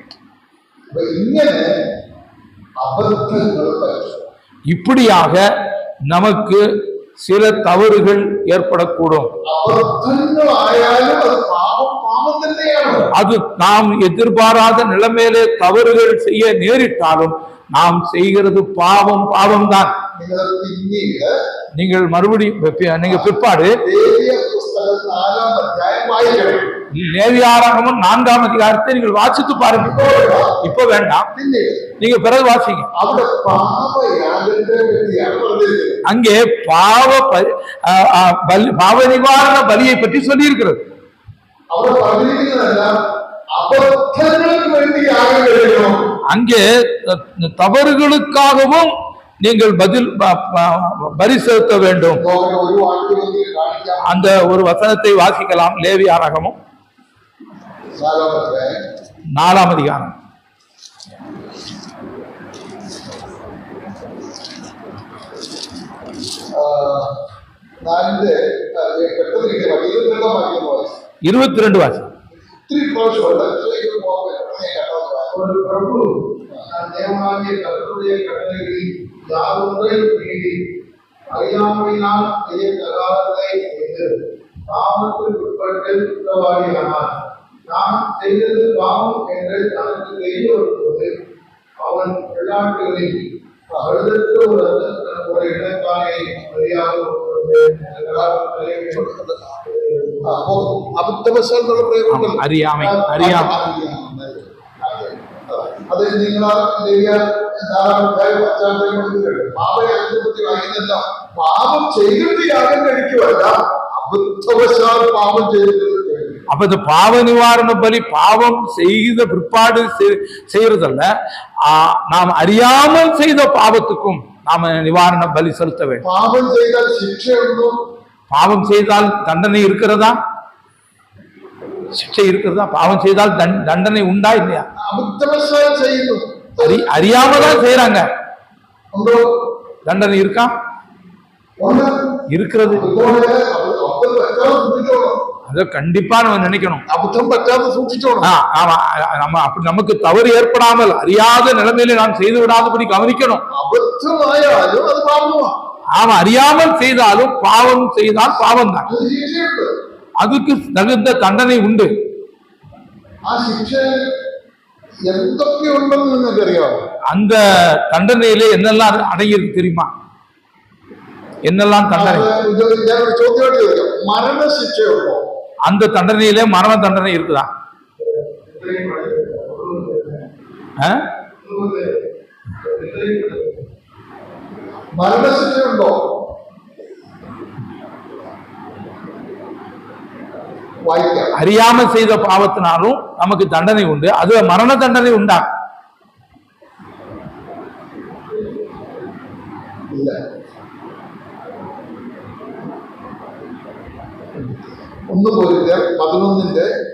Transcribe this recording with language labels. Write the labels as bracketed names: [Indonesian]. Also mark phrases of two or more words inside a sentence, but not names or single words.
[Tamil] இப்படியாக நமக்கு சில தவறுகள் ஏற்படக்கூடும். அது நாம் எதிர்பாராத நிலைமையிலே தவறுகள் செய்ய நேரிட்டாலும் நாம் செய்கிறது பாவம் தான். [Malayalam] നിങ്ങൾ പിന്നീട് [Tamil] நீங்கள் மறுபடியும் நீங்க பிற்பாடு [Malayalam] ലേവ്യ പുസ്തകം 4-ാം അധ്യായം വായിക്കണം. [Tamil] லேவியாராகமம் 4-ாம் அதிகாரத்தை நீங்கள் வாசித்து பாருங்க. இப்ப வேண்டாம், [Malayalam] പിന്നീട് [Tamil] நீங்க பிறகு வாசிங்க. [Malayalam] അവിടെ പാപയാഗത്തെ പറ്റിയാണ് പറഞ്ഞിരിക്കുന്നത്. [Tamil] அங்கே பாவ நிவாரண பலியை பற்றி சொல்லி இருக்கிறது. [Malayalam] അവിടെ പറഞ്ഞിരിക്കുന്നതെല്ലാം അബദ്ധങ്ങൾക്ക് വേണ്ടി യാഗം കഴിക്കണം. [Tamil] அங்கே தவறுகளுக்காகவும் நீங்கள் பலி செலுத்த வேண்டும். [Malayalam] ഒരു വാക്യം കാണിക്കാം. [Tamil] அந்த ஒரு வசனத்தை வாசிக்கலாம். லேவியாராகமம் [Malayalam] 4-ാം അധ്യായം [Tamil] 4-ாம் அதிகாரம். [Malayalam] നാലിന്റെ പെട്ടെന്ന് കിട്ടിയ 22-ാം വാക്യം വായിച്ചു. [Tamil] 22 வாசி. [Malayalam] ഒത്തിരി പ്രാവശ്യമുണ്ട്. ഇതിലേക്ക് പോകാൻ പെട്ടെന്ന് ഞാൻ കണ്ടത്. [Tamil] ஒரு பிரபு தன் தேவனாகிய கர்த்தருடைய கட்டளைகளில் யாதொன்றையும் மீறி அறியாமையினால் செய்யத்தகாததை செய்து பாவத்துக்கு உட்பட்டு குற்றவாளியானார். நான் செய்தது பாவம் என்று தனக்கு தெரிய வரும்போது அவன் வெள்ளாட்டுகளில் அழுதற்கு ஒரு இடைக்காலை வழியாக [Malayalam] അബദ്ധവശാലുള്ള പ്രയോഗങ്ങൾ [Tamil] அறியாமை. [Malayalam] അത് നിങ്ങൾ പശ്ചാത്തലം കൊടുക്കുന്നുണ്ട്. പാപയാഗത്തെ പറ്റി വായിക്കുന്നില്ല. പാപം ചെയ്തിട്ട് യാഗം കഴിക്കുവല്ല, അബദ്ധവശാൽ പാപം ചെയ്തിട്ട്. [Tamil] அப்ப இந்த பாவ நிவாரண பலி பாவம் செய்த பிற்பாடு செய்யறதல்ல, நாம் அறியாமல் செய்த பாவத்துக்கும் நாம நிவாரண பலி செலுத்த வேண்டும். [Malayalam] പാപം ചെയ്താൽ ശിക്ഷയുണ്ടോ? [Tamil] பாவம் செய்தால் தண்டனை இருக்கிறதா? சிக்ஷை இருக்கிறதா? பாவம் செய்தால் தண்டனை உண்டா இல்லையா? [Malayalam] അബദ്ധവശാൽ ചെയ്യുന്നു. [Tamil] அறியாமதான் செய்யறாங்க. [Malayalam] ഉണ്ടോ? [Tamil] தண்டனை இருக்கா? [Malayalam] ഉണ്ട്. [Tamil] இருக்கிறது. [Malayalam] അബദ്ധം പറ്റാതെ സൂക്ഷിച്ചോളാം. [Tamil] அதை கண்டிப்பா நம்ம நினைக்கணும். [Malayalam] അബദ്ധം പറ്റാതെ സൂക്ഷിച്ചോളാം. [Tamil] நம்ம அப்படி நமக்கு தவறு ஏற்படாமல் அறியாத நிலைமையில நாம் செய்து விடாதபடி கவனிக்கணும். [Malayalam] അബദ്ധമായാലും അത് പാപമാണ്. [Tamil] அவன் அறியாமல் செய்தாலும் பாவம் செய்தால் பாவம் தான். [Malayalam] അത് ശിക്ഷയുണ്ട്. [Tamil] அதுக்கு தகுந்த தண்டனை உண்டு. [Malayalam] ആ ശിക്ഷ എന്തൊക്കെയുണ്ടെന്ന് നിങ്ങൾക്കറിയാമോ? [Tamil] அந்த தண்டனையிலே என்னெல்லாம் அடங்கியிருக்கு தெரியுமா? என்னெல்லாம் தண்டனை? [Malayalam] ഞാൻ ഒരു ചോദ്യമായിട്ട് ചോദിക്കാം. മരണശിക്ഷയുണ്ടോ? [Tamil] அந்த தண்டனையிலே மரண தண்டனை இருக்குதா? [Malayalam] മരണശിക്ഷയുണ്ടോ? വായിക്കാം. [Tamil] அறியாமல் செய்த பாவத்தினாலும் நமக்கு தண்டனை உண்டு. அது மரண தண்டனை உண்டா? [Malayalam] ഇല്ല. 1 Corinthians 11:30.